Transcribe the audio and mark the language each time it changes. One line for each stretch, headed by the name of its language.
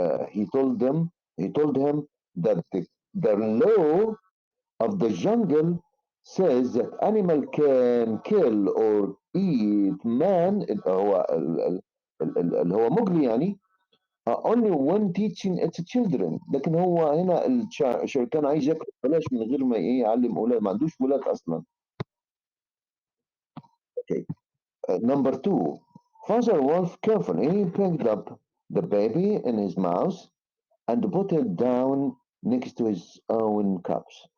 English: He told him that the law of the jungle says that animal can kill or eat man
Arabic: اللي هو اللي هو مجري يعني
English: only when teaching its children.
Arabic: لكن هو هنا الشركان عايز ياكل بلاش من غير ما ايه يعلم اولاد، ما عندوش ولاد اصلا.
English: Okay. Number two, Father Wolf carefully picked up the baby in his mouth and put it down next to his own cups.